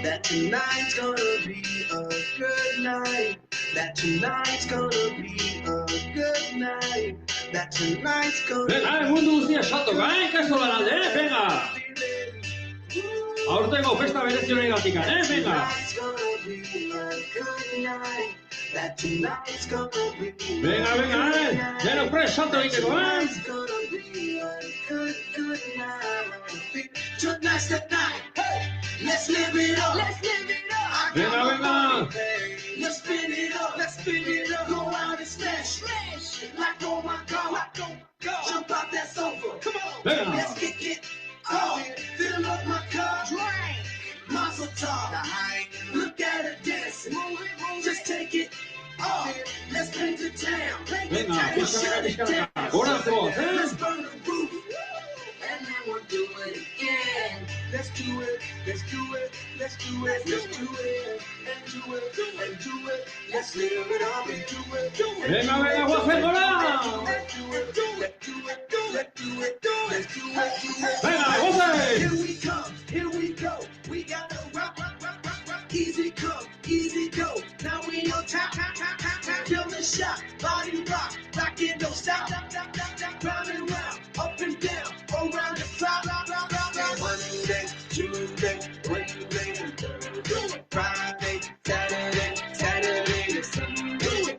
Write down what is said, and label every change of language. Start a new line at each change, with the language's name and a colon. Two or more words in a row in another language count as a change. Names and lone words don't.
English: tonight's gonna be a good night. That tonight's gonna be a good night. That tonight's gonna
Basque: Venga, mundu guztia saltoka, kaso lanalde, venga! Aurtengo festa berezi honegatik, venga!
English: Tonight's gonna be a good night. That tonight's gonna be
Basque: Venga, denok prest salto egiteko,
English: Tonight's gonna be a good night. Tonight's the night. Hey, let's live it up. Let's live it up. Venga! Let's spin it up. Let's spin it up. Go out and smash. Like oh my God. Jump out that sofa. Come on. Venga! Let's kick it off. Fill up my cup. Drink.
Hebrew: Mazel tov.
English: Look at her dancing. Just take it off. Let's paint the town.
Basque: Venga, pixkanaka. Gorazo,
English: Let's burn the roof. And then we'll do it again. Let's do it. Let's do it. Let's do it. Let's do it. And do it. And do it. Let's live it up and do it.
Basque: Venga, guazen gora!
English: Let's do it. Let's do it. Let's do it. Let's do it.
Basque: Venga, guazen!
English: Here we come. Here we go. We got to rock. Easy come, easy go. Now we on top. Kill the shot. Body rock. Rock it, don't stop. Round and round. Up and down. Around the clock. Monday, Tuesday, Wednesday, Thursday, Friday, Saturday, and Sunday.